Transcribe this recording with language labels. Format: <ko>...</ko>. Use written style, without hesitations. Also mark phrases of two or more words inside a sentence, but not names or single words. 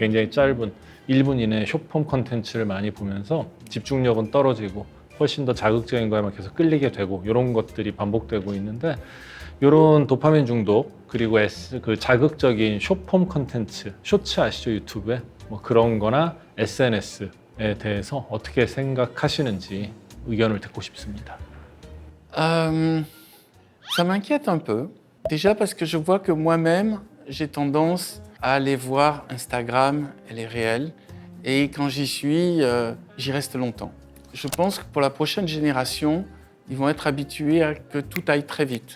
<ko>굉장히 짧은 1분 이내 숏폼 컨텐츠를 많이 보면서 집중력은 떨어지고 훨씬 더 자극적인 거에만 계속 끌리게 되고 이런 것들이 반복되고 있는데 이런 도파민 중독 그리고 그 자극적인 숏폼 컨텐츠, 쇼츠 아시죠? 유튜브에 뭐 그런 거나 SNS에 대해서 어떻게 생각하시는지 의견을 듣고 싶습니다.</ko> <fr>Ça m'inquiète un peu. Déjà parce que je vois que moi-même, j'ai tendance à aller voir Instagram et les réels. Et quand j'y suis, j'y reste longtemps. Je pense que pour la prochaine génération, ils vont être habitués à que tout aille très vite.</fr>